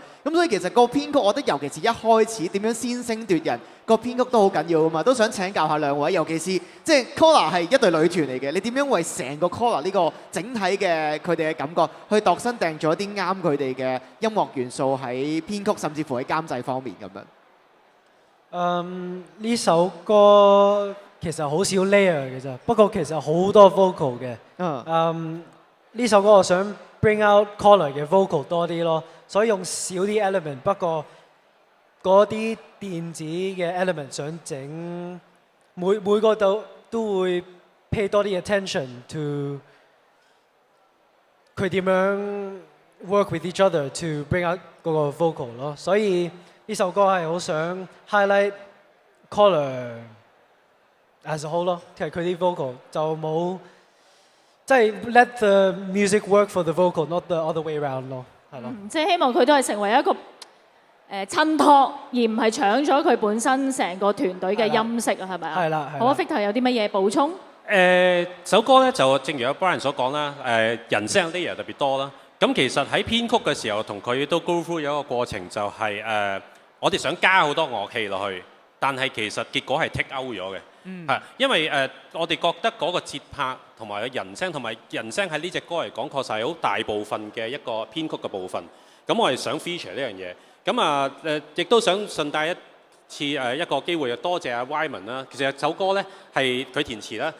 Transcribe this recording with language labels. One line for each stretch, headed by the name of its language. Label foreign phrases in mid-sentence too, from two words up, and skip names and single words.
Cantonese: 咁所以其實個編曲，我覺得尤其是一開始點樣先聲奪人，個編曲都好緊要㗎嘛。都想請教下兩位，尤其是即係 Collar 係一隊女團嚟嘅，你點樣為成個 Collar 呢個整體嘅佢哋嘅感覺去度身訂做一啲啱佢哋嘅音樂元素喺編曲，甚至乎喺監製方面咁樣？呢首歌其實好少 layer 嘅啫，不過其實好多 vocal 嘅。呢首歌我想
English: bring out Collar
Cantonese: 嘅 vocal 多啲咯，所以用少啲 element， 不過嗰啲電子嘅 element 想整每個都會 pay 多啲
English: attention to
Cantonese: 佢點樣
English: work with each other to bring out
Cantonese: 嗰個 vocal 咯，所以呢首歌係好想
English: highlight Collar as a whole
Cantonese: 咯，其實佢啲 vocal 就冇。即係
English: let the music work for the vocal，not the other way around
Cantonese: 咯，係咯。即係希望佢都係成為一個襯托，而唔係搶咗佢本身成個團隊嘅音色啊，係咪啊？係啦。好啊 ，Victor 有啲乜嘢補充？首歌咧就正如阿 Brian 所講啦，人聲 layer 特別多啦。咁其實喺編曲嘅時候，同佢都
English: go through
Cantonese: 有一個過程，就係我哋想加好多樂器落去，但係其實結果係
English: take out
Cantonese: 咗嘅。係，因為我哋覺得嗰個節拍同埋人聲，同埋人聲喺呢隻歌嚟講，確實係好大部分嘅一個編曲嘅部分。咁我係想 feature 呢樣嘢。咁亦都想順帶一次一個機會，多謝阿 Wyman 啦。其實首歌咧係佢填詞啦。